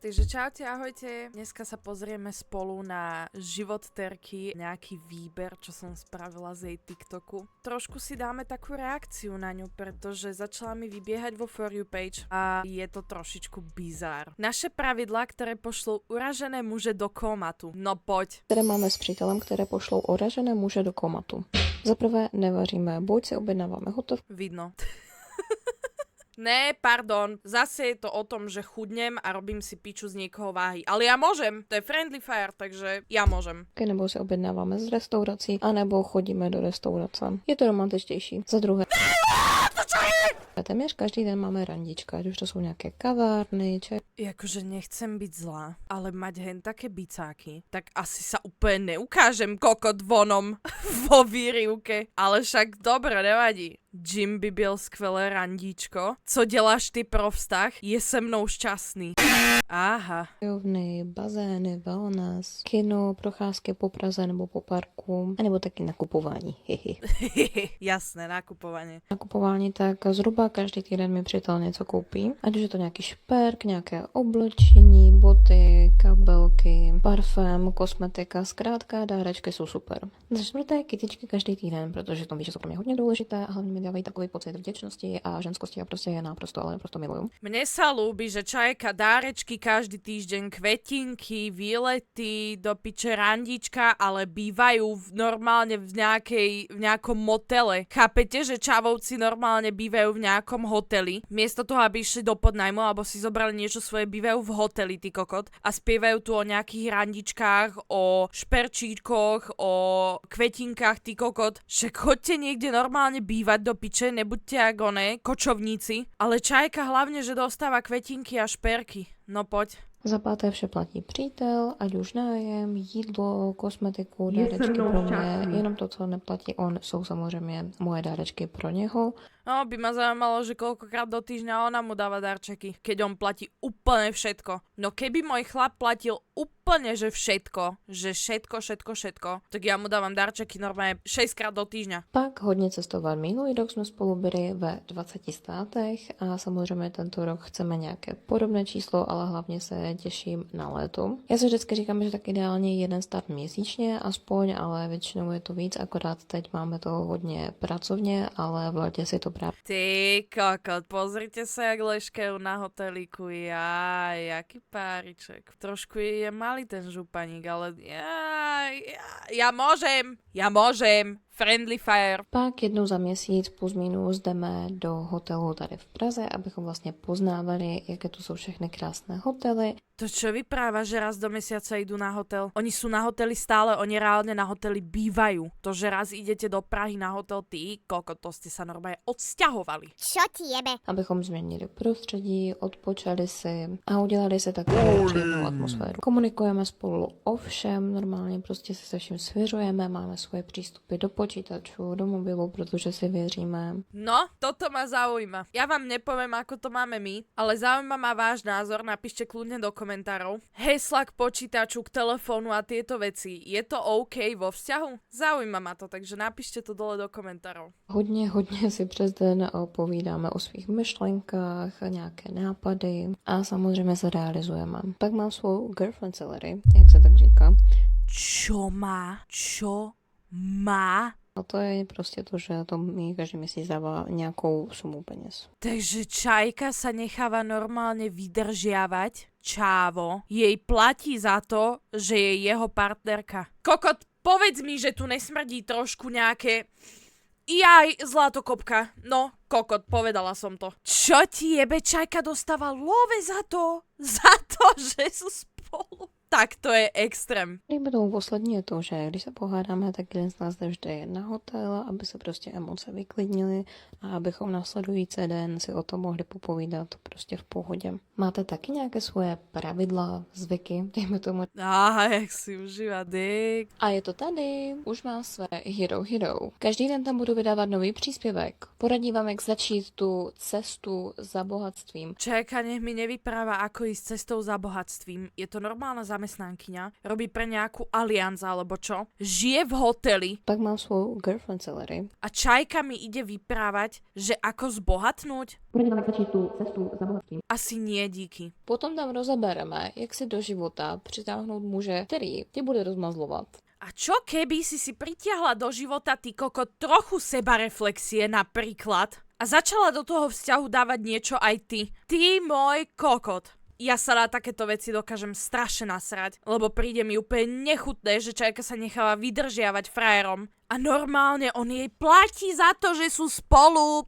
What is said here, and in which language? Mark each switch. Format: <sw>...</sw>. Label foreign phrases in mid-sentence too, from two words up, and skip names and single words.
<sk>Takže čaute, ahojte. Dneska sa pozrieme spolu na život Terky, nejaký výber, čo som spravila z jej TikToku. Trošku si dáme takú reakciu na ňu, pretože začala mi vybiehať vo</sk> <en>For You page</en> <sk>a je to trošičku bizár. Naše pravidlá, ktoré pošlou uražené muže do komatu. No poď.</sk> <cs>Které máme s přítelem, které pošlou uražené muže do komatu. Za prvé nevaříme, buď si objednáváme hotov.</cs> <sk>Vidno. Ne, pardon, zase je to o tom, že chudnem a robím si piču z niekoho váhy. Ale ja môžem, to je</sk> <en>friendly fire,</en> <sk>takže ja môžem.</sk> <cs>Nebo si objednáváme z restaurací, anebo chodíme do restaurace. Je to romantičtější. Za druhé, téměř každý den máme randička, ať už to jsou nějaké kavárny,</cs> <sk>Jakože nechcem byť zlá, ale mať hen také bicáky, tak asi sa úplne neukážem kokot vonom vo výrivke. Ale však dobre, nevadí.</sk> <cs>Jim by byl skvelé randíčko. Co děláš ty pro vztah? Je se mnou šťastný. Aha. kajovny, bazény, wellness, kino, procházky po Praze nebo po parku, anebo taky nakupování.</cs> <sk>Jasné, nakupovanie.</sk> <cs>Nakupování, tak zhruba každý týden mi přítel něco koupí. Ať už je to nějaký šperk, nějaké oblečení, boty, kabelky, parfém, kosmetika, zkrátka dárečky jsou super. Za čtvrté kytičky každý týden, protože to víš, že jsou pro mě hodně důležité a hlavně mi dávají takový pocit vděčnosti a ženskosti a prostě je naprosto, ale naprosto miluju.</cs> <sk>Mne sa ľúbi, že čajka dárečky každý týždeň, kvetinky, výlety, do piče randička, ale bývajú normálne v nejakom motele. Chápete, že čavovci normálne bývajú v nejakom hoteli? Miesto toho, aby išli do podnajmu, alebo si zobrali niečo svoje, bývajú v hoteli, ty kokot. A spievajú tu o nejakých randičkách, o šperčíkoch, o kvetinkách, ty kokot. Že chodte niekde normálne bývať do piče, nebuďte jak oné, kočovníci. Ale čajka hlavne, že dostáva kvetinky a šperky. No poď.</sk> <cs>Za páté vše platí přítel, ať už nájem, jídlo, kosmetiku, dárečky pro mě. Jenom to, co neplatí on, jsou samozřejmě moje dárečky pro něho.</cs> <sk>No, by ma zaujímalo, že koľkokrát do týždňa ona mu dáva darčeky, keď on platí úplne všetko. No keby môj chlap platil úplne, že všetko, tak ja mu dávam darčeky normálne 6 krát do týždňa.</sk> <cs>Pak hodně cestovat. Minulý rok jsme spolu byli ve 20 státech a samozřejmě tento rok chceme nějaké podobné číslo, ale hlavně se těším na léto. Já si vždycky říkám, že tak ideálně jeden start měsíčně aspoň, ale většinou je to víc, akorát teď máme to hodně pracovně, ale v létě si to právě.</cs> <sk>Ty kokot, pozrite sa, jak leškajú na hotelíku. Jaký páriček. Trošku je malý ten županík, ale ja môžem.</sk> <en>Friendly fire.</en> <cs>Pak jednou za měsíc plus minus jdeme do hotelu tady v Praze, abychom vlastně poznávali, jaké tu jsou všechny krásné hotely.</cs> <sk>To čo vypráva, že raz do mesiaca idú na hotel? Oni sú na hoteli stále, oni reálne na hoteli bývajú. To, že raz idete do Prahy na hotel, ty kokot, to ste sa normálne odsťahovali. Čo ti jebe?</sk> <cs>Abychom změnili prostředí, odpočali si a udělali si takovou příjemnou atmosféru. Komunikujeme spolu o všem, normálně prostě si se vším svěřujeme, máme svoje přístupy do počítačů, do mobilu, protože si věříme.</cs> <sk>No, toto ma zaujíma. Ja vám nepoviem, ako to máme my, ale zaujíma ma váš názor, napíšte kľudne do komentárov. Hesla k počítaču, k telefónu a tieto veci. Je to OK vo vzťahu? Zaujíma ma to, takže napíšte to dole do komentárov.</sk> <cs>Hodně si přes den povídáme o svých myšlenkách, nějaké nápady a samozřejmě se realizujeme. Pak mám svou</cs> <en>girlfriend salary,</en> <cs>jak se tak říká.</cs> <sk>Čo má?</sk> <cs>A to je prostě to, že to mi každý měsíc dává nějakou sumu peněz.</cs> <sk>Takže čajka sa necháva normálne vydržiavať, čávo. Jej platí za to, že je jeho partnerka. Kokot, povedz mi, že tu nesmrdí trošku nejaké... Jaj, zlatokopka. No, kokot, povedala som to. Čo ti jebe, čajka dostáva love za to, že sú spolu. Tak to je extrém.</sk> <cs>Líbí tomu poslední je to, že když se pohádáme, tak jeden z nás jde vždy na hotel, aby se prostě emoce vyklidnily a abychom následující den si o tom mohli popovídat prostě v pohodě. Máte taky nějaké svoje pravidla, zvyky, dejme tomu. Jak si užívá dick. A je to tady, už má své hero. Každý den tam budu vydávat nový příspěvek. Poradí vám, jak začít tu cestu za bohatstvím.</cs> <sk>Čajka nech mi nevypráva, ako ísť cestou za bohatstvím. Je to normálna zamestnanosť zamestnankyňa, robí pre nejakú Allianz alebo čo, žije v hoteli</sk> <cs>Pak má svou</cs> <en>girlfriend salary.</en> <sk>a Čajka mi ide vyprávať, že ako zbohatnúť?</sk> <cs>Budeme začít tu cestu za bohatství.</cs> <sk>Asi nie, díky.</sk> <cs>Potom tam rozebereme, jak si do života přitáhnout muže, který tě bude rozmazlovat.</cs> <sk>A čo keby si pritiahla do života ty kokot trochu sebareflexie napríklad a začala do toho vzťahu dávať niečo aj ty? Ty môj kokot. Ja sa na takéto veci dokážem strašne nasrať, lebo príde mi úplne nechutné, že Čajka sa necháva vydržiavať frajerom a normálne on jej platí za to, že sú spolu.</sk>